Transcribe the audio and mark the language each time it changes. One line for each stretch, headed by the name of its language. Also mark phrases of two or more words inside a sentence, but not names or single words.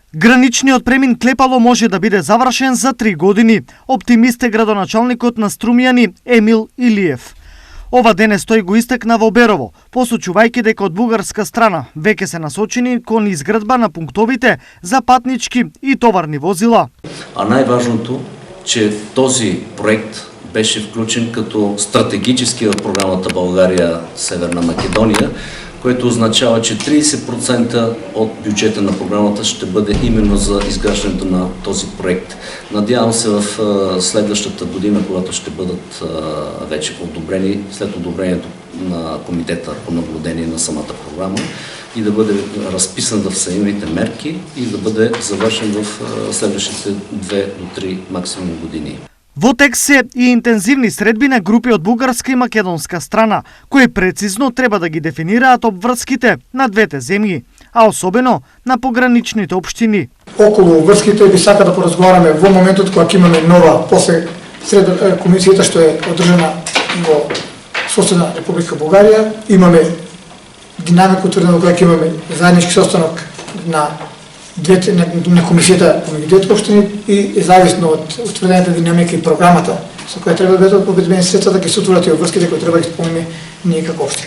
Macedonian: Граничниот премин Клепало може да биде завршен за 3 години. Оптимист е градоначалникот на Струмјани Емил Илиев. Ова денес тој го истакна во Берово, посочувајќи дека од бугарска страна веќе се насочени кон изградба на пунктовите за патнички и товарни возила. А најважното,
Bulgarian: че този проект беше включен като стратегически в програмата България-Северна Македония, което означава, че 30% от бюджета на програмата ще бъде именно за изграждането на този проект. Надявам се в следващата година, когато ще бъдат вече одобрени, след одобрението на комитета по наблюдение на самата програма, и да бъде разписан в самите мерки и да бъде завършен в следващите 2 до 3 максимум години.
Macedonian: Во тек се и интензивни средби на групи од бугарска и македонска страна, кои прецизно треба да ги дефинираат обврските на двете земји, а особено на пограничните општини. Околу обврските би сака да поразговараме во моментот кога имаме нова, после комисијата што е одржана во соседна Република Бугарија, имаме динамика утврдена кога имаме заеднички состанок на комисијата помеѓу двете општини и зависно од утврдената динамика и програмата со која треба да бидат обезбедени средства да ги се отворат и обврските кои треба да ги исполниме ние како општина.